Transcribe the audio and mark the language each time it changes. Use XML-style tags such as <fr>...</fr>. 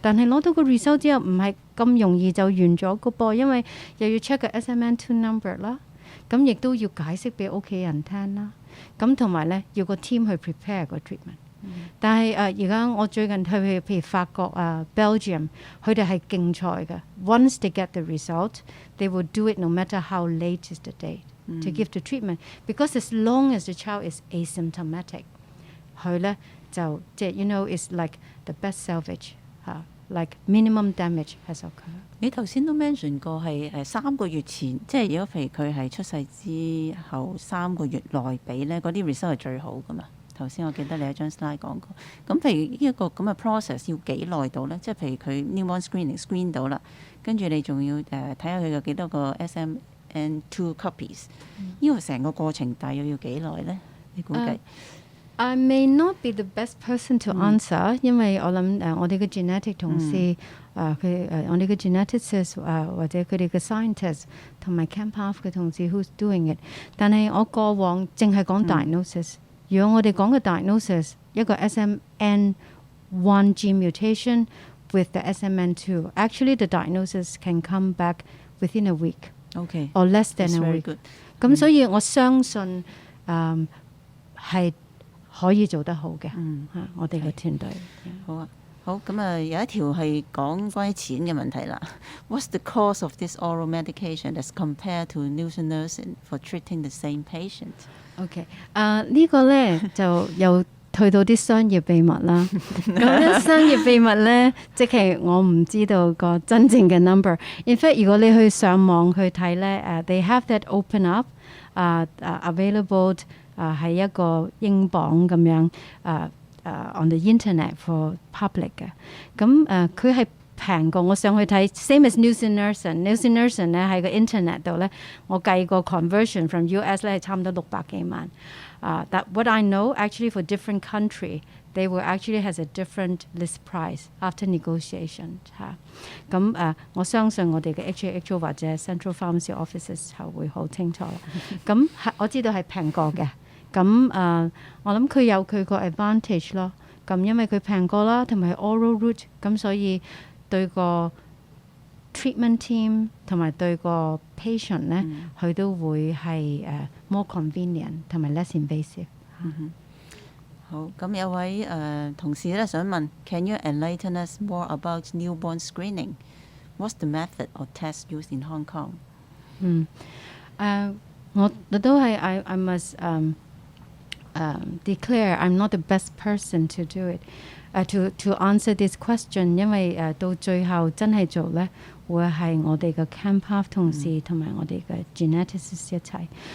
<yue>但係攞到個 result 之後唔係咁容易就完咗個噃，因為又要 check 個 SMN2 number 啦，咁亦都要解釋俾屋企人聽啦。咁同埋咧要個 team 去 prepare 個 treatment。但係而家我最近去譬如法國Belgium， 佢哋係競賽嘅。</yue> <en>Once they get the result, they will do it no matter how late is the date、to give the treatment. Because as long as the child is asymptomatic，</en> <yue>佢咧就即係</yue> <en>you know is like the best salvage like minimum damage has occurred。</en> <yue>你頭先都 mention 過係3個月前，即係如果譬如佢係出世之後3個月內俾咧，嗰啲 result 係最好噶嘛？頭先我記得你喺張 slide 講過。咁譬如呢一個咁嘅 process 要幾耐到咧？即係譬如佢 newborn screening screen 到啦，跟住你仲要睇下佢有幾多個 SMN2 copies。呢個成個過程大約要幾耐咧？你估計？</yue> <en>I may not be the best person to answer，</en> <yue>因為我諗我哋嘅 genetic 同事我哋嘅 geneticist 或者佢哋嘅 scientist 同埋 Camp Path 嘅同事</yue> <en>who's doing it。</en> <yue>但係我過往淨係講 diagnosis。如果我哋講嘅</yue> <en>diagnosis 一個 SMN1 gene mutation with the SMN2，actually the diagnosis can come back within a week，or less than a week。</en> <yue>咁所以我相信係可以做得好嘅，我哋嘅團隊。好啊，好咁有一條係講關於錢嘅問題啦。</yue> <en>What's the cost of this oral medication as compared to nusinersen for treating the same patient？</en> <yue>OK， 呢個咧就又去到啲商業秘密啦。咁啲商業秘密咧，即係我唔知道個真正嘅 number。</yue> <en>In fact，</en> <yue>如果你去上網去睇咧，</yue> <en>they have that open up available。</en> <yue>係一個英鎊咁樣</yue> <en>on the internet for public</en> <yue>嘅。咁佢係平過我上去睇 same as nusinersen 咧喺個 internet 度咧，我計個 conversion from US 咧係差唔多600幾萬。</yue> <en>That what I know actually for different country they will actually has a different list price after negotiation</en> <yue>咁我相信我哋嘅</yue> <en>HAHO 或者 Central Pharmacy Offices</en> <yue>係會好清楚啦。咁我知道係平過嘅。咁我諗佢有佢個 advantage 咯。咁因為佢平過啦，同埋 oral route， 咁所以對個 treatment team 同埋對個 patient 咧，佢都會係more convenient 同埋 less invasive。好，咁有位同事咧想問</yue> <en>，Can you enlighten us more about newborn screening? What's the method or test used in Hong Kong？</en> <yue>我都係</yue> <en>I must declare I'm not the best person to do it. To answer this question，</en> <yue>因為到最後真係做咧，會係我哋嘅 campus 同事同埋我哋嘅 geneticists 一齊。</yue>